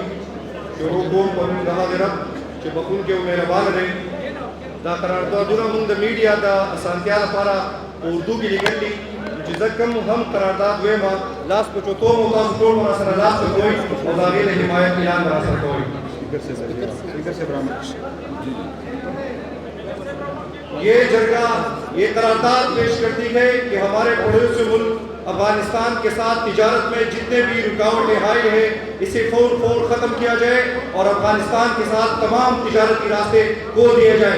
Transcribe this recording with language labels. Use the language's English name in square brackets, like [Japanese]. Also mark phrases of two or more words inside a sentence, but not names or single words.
[Pashto] شروع کوم په نوم د هغه رب چې بخښونکی او مهربان دی. دا قراردادونه موږ د میډیا د اسانتیا لپاره په اردو کې لیکل دي چې زه کوم هم قرارداد وایم لاس په چوتو مو تاسو ټول راسره لاس کوئ او د هغې د حمایت اعلان راسره کوئ. [Urdu] یہ جرگہ یہ قرارداد پیش کرتی ہے کہ ہمارے پڑوسی ملک افغانستان کے ساتھ تجارت میں جتنے بھی رکاوٹیں آئی ہیں اسے فور ختم کیا جائے اور افغانستان کے ساتھ تمام تجارتی راستے کھول دیے جائیں.